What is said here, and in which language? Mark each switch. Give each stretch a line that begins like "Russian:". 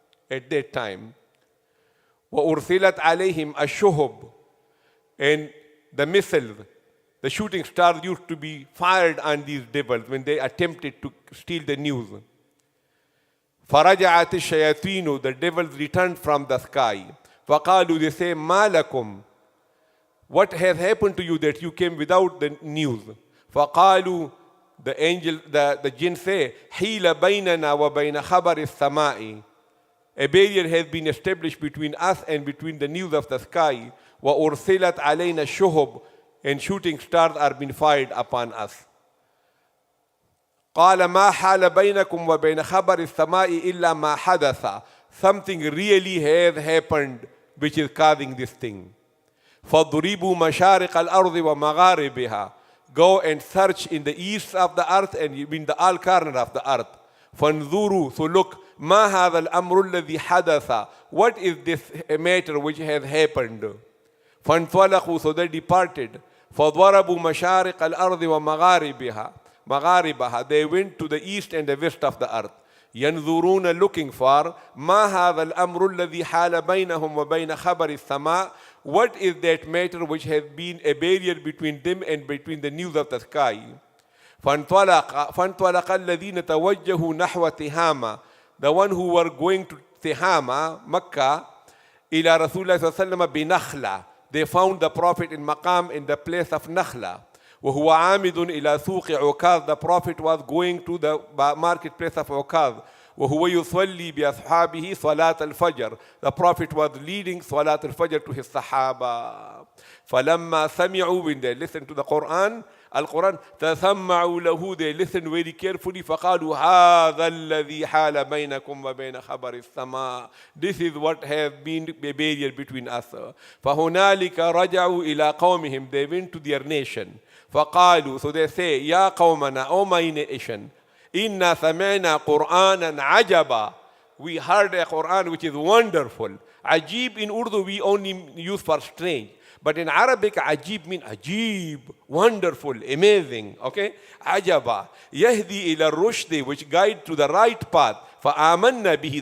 English: At that time.
Arabic: وَأُرْسِلَتْ عَلَيْهِمْ الشُّهُبُ.
English: And the missiles, the shooting stars used to be fired on these devils when they attempted to steal the news.
Arabic: فَرَجَعَتِ الشَّيَاطِينُ.
English: The devils returned from the sky.
Arabic: فَقَالُوا,
English: they say,
Arabic: مَا لَكُمْ.
English: What has happened to you that you came without the news?
Arabic: فَقَالُوا,
English: the jinn say,
Arabic: حِيلَ بَيْنَنَا وَبَيْنَ خَبَرِ السَّمَاءِ.
English: A barrier has been established between us and between the news of the sky.
Arabic: وَأُرْسِلَتْ عَلَيْنَا الشُّهُبُ.
English: And shooting stars are being fired upon us.
Arabic: قال ما حال بينكم وبين خبر السماء إلا ما حدث.
English: Something really has happened which is causing this thing.
Arabic: فَضْرِبُوا مَشَارِقَ الْأَرْضِ وَمَغَارِبِهَا.
English: Go and search in the east of the earth and in the all corners of the earth.
Arabic: فَانْظُرُوا.
English: So look,
Arabic: مَا هَذَا الْأَمْرُ الَّذِي حَدَثَ.
English: What is this matter which has happened?
Arabic: فَانْطَلَقُوا.
English: So they departed.
Arabic: فَضَرَبُوا مَشَارِقَ الْأَرْضِ وَمَغَارِبِهَا. مغاربها.
English: They went to the east and the west of the earth.
Arabic: ينظرون,
English: looking for
Arabic: ما هذا الأمر الذي حال بينهم وبين خبر السماء.
English: What is that matter which has been a barrier between them and between the news of the sky?
Arabic: فانطلق الذين توجهوا نحو تهامة.
English: The one who were going to Tihama, Mecca,
Arabic: إلى رسول الله صلى الله عليه وسلم بنخلة.
English: They found the Prophet in Maqam in the place of Nakhla.
Arabic: وهو عامد إلى سوق عكاظ.
English: The Prophet was going to the marketplace of Ukaz.
Arabic: وهو يصلي بأصحابه صلاة الفجر.
English: The Prophet was leading صلاة الفجر to his Sahaba.
Arabic: فلما سمعوا,
English: when they listened to the Qur'an, Al-Quran,
Arabic: تسمعوا له,
English: they listened very carefully.
Arabic: فقالوا هذا الذي حال بينكم وبين خبر السماء.
English: This is what has been a barrier between us.
Arabic: فهنالك رجعوا إلى قومهم.
English: They went to their nation.
Arabic: فقالوا,
English: so they say,
Arabic: يا قومنا,
English: O my nation,
Arabic: إنا سمعنا قرآنا عجبا.
English: We heard a Quran which is wonderful. Ajib in Urdu we only use for strange. But in Arabic, ajib means ajib, wonderful, amazing. Okay? Ajaba.
Arabic: Yahdi ila rushdi,
English: which guide to the right path.
Arabic: فآمنا به.